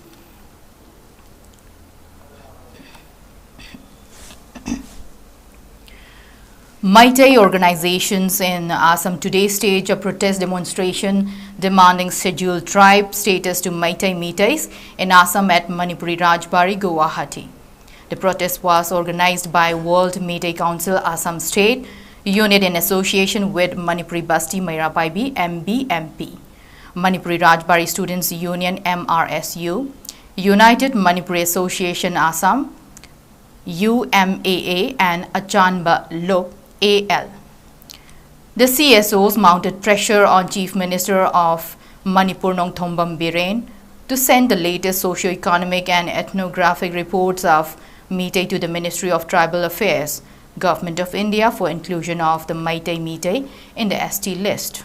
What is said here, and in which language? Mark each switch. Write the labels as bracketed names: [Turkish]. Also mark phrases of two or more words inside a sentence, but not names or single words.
[English] Meitei organizations in Assam today staged a protest demonstration demanding scheduled tribe status to Meiteis in Assam at Manipuri Rajbari, Guwahati. The protest was organized by World Meitei Council Assam State Unit in association with Manipuri Basti Meirapaibi MBMP, Manipuri Rajbari Students Union MRSU, United Manipuri Association Assam UMAA and Achanba Lok AL. The CSOs mounted pressure on Chief Minister of Manipur Nongthombam Biren to send the latest socio-economic and ethnographic reports of Meitei to the Ministry of Tribal Affairs Government of India for inclusion of the Meitei in the ST list.